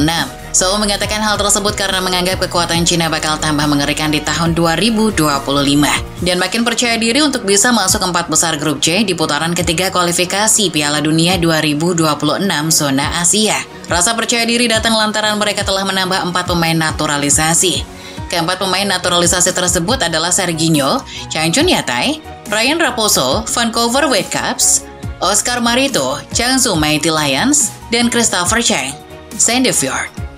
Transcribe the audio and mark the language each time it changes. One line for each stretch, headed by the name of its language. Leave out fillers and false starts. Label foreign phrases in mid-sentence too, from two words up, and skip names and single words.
Indonesian: Sohu mengatakan hal tersebut karena menganggap kekuatan Cina bakal tambah mengerikan di tahun 2025 dan makin percaya diri untuk bisa masuk 4 besar grup C di putaran ketiga kualifikasi Piala Dunia 2026 zona Asia. Rasa percaya diri datang lantaran mereka telah menambah 4 pemain naturalisasi. Keempat pemain naturalisasi tersebut adalah Serginho, Changchun Yatai, Ryan Raposo, Vancouver Whitecaps, Oscar Marito, Jiangsu Mighty Lions, dan Christopher Cheng, Sandefjord.